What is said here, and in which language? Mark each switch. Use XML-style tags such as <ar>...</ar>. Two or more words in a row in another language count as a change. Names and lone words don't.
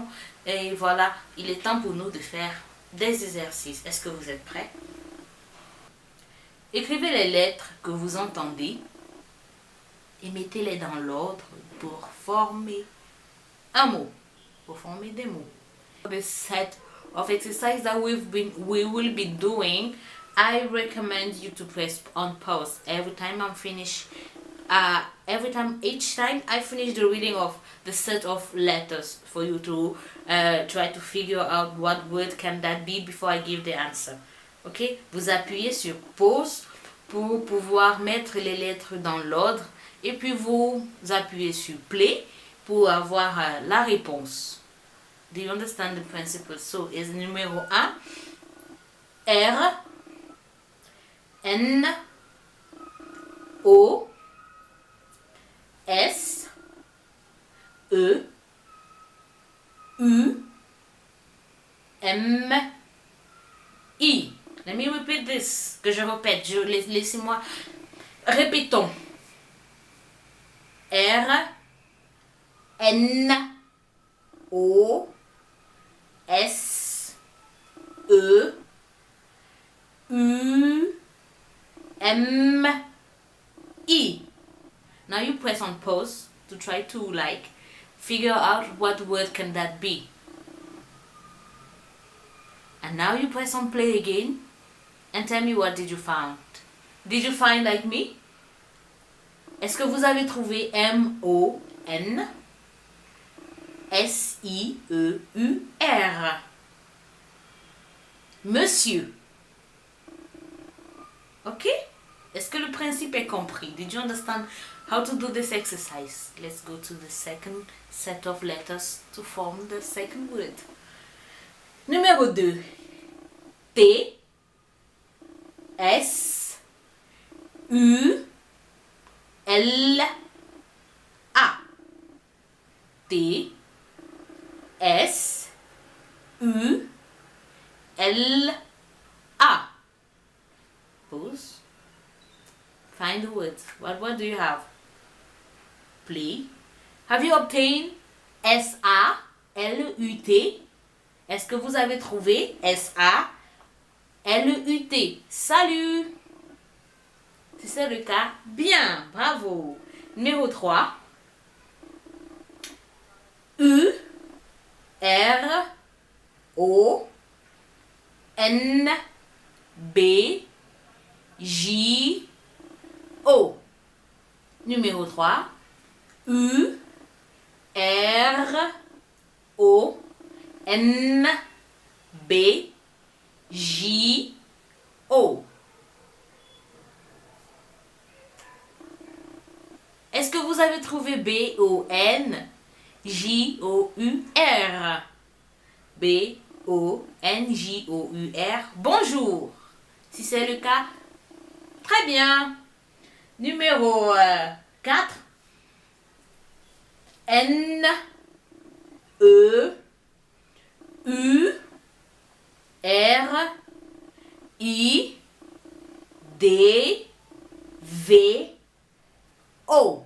<fr>Et voilà, il est temps pour nous de faire des exercices. Est-ce que vous êtes prêts? Écrivez les lettres que vous entendez et mettez-les dans l'ordre pour former un mot, pour former des mots.</fr> <en>The set of exercise that we will be doing, I recommend you to press on pause every time I'm finished. Each time I finish the reading of the set of letters for you to try to figure out what word can that be before I give the answer. Ok?</en> <fr>Vous appuyez sur pause pour pouvoir mettre les lettres dans l'ordre et puis vous appuyez sur play pour avoir la réponse.</fr> <en>Do you understand the principle? So, is numéro 1, R, N, O, S, E, U, M, I. Let me repeat this.</en> <fr>Que je répète. Laissez-moi. Répétons. R, N, O, S, E, U, M, I.</fr> <en>Now you press on pause to try to figure out what word can that be. And now you press on play again and tell me what did you find. Did you find like me?</en> <fr>Est-ce que vous avez trouvé M-O-N S-I-E-U-R? Monsieur. Ok? Est-ce que le principe est compris?</fr> <en>Did you understand how to do this exercise? Let's go to the second set of letters to form the second word.</en> <fr>Numéro 2. T, S, U, L, A. T, S, U, L, A.</fr> <en>Pause. Find the words. What do you have? Play. Have you obtained S-A-L-U-T?</en> <fr>Est-ce que vous avez trouvé S-A-L-U-T? Salut! Si c'est le cas, bien, bravo. Numéro 3. U, R, O, N, B, J, O. Numéro 3. U, R, O, N, B, J, O. Est-ce que vous avez trouvé B-O-N, J-O-U-R? B-O-N-J-O-U-R. Bonjour. Si c'est le cas, très bien. Numéro 4. N, E, U, R, I, D, V, O.</fr>